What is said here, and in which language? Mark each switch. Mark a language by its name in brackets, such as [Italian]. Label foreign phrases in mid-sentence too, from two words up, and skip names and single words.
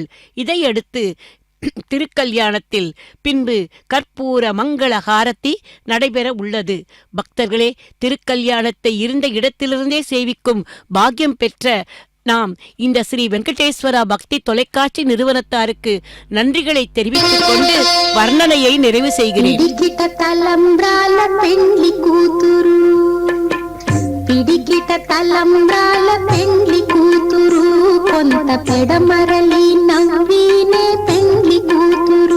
[Tamil] இதையடுத்து திருக்கல்யாணத்தில் பின்பு கற்பூர மங்கள ஹாரத்தி நடைபெற உள்ளது. பக்தர்களே, திருக்கல்யாணத்தை இருந்த இடத்திலிருந்தே சேவிக்கும் பாக்கியம் பெற்ற நாம் இந்த ஸ்ரீ வெங்கடேஸ்வரா பக்தி தொலைக்காட்சி நிறுவனத்தாருக்கு நன்றிகளை தெரிவித்துக் கொண்டு வர்ணனையை நிறைவு செய்கிறேன். [Telugu] పిడికిట తలంబ్రాల పెండ్లి కూతురు, కొంత పెడమరలి నవ్వినే పెండ్లి కూతురు.